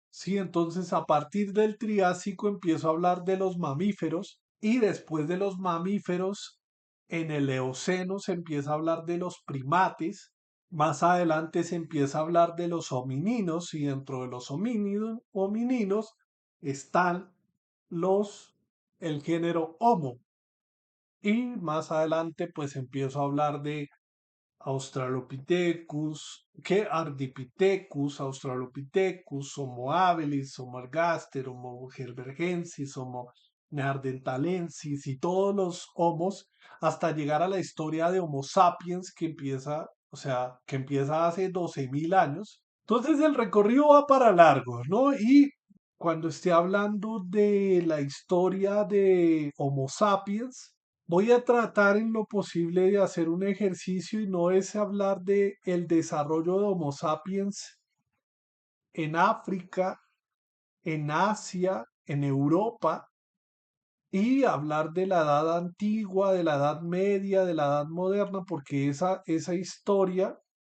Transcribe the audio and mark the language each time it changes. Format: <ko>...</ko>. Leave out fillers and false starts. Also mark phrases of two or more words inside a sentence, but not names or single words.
<es>Sí, entonces a partir del Triásico empiezo a hablar de los mamíferos y después de los mamíferos en el Eoceno se empieza a hablar de los primates, más adelante se empieza a hablar de los homininos y dentro de los homininos están el género Homo. Y más adelante pues empiezo a hablar de Australopithecus, que Ardipithecus, Australopithecus, Homo habilis, Homo ergaster, Homo heidelbergensis, Homo neanderthalensis y todos los homos hasta llegar a la historia de Homo sapiens que empieza, o sea, que empieza hace 12.000 años. Entonces el recorrido va para largo, ¿no? Y cuando esté hablando de la historia de Homo sapiens, voy a tratar en lo posible de hacer un ejercicio y no es hablar de el desarrollo de Homo sapiens en África, en Asia, en Europa y hablar de la edad antigua, de la edad media, de la edad moderna, porque esa historia,</es>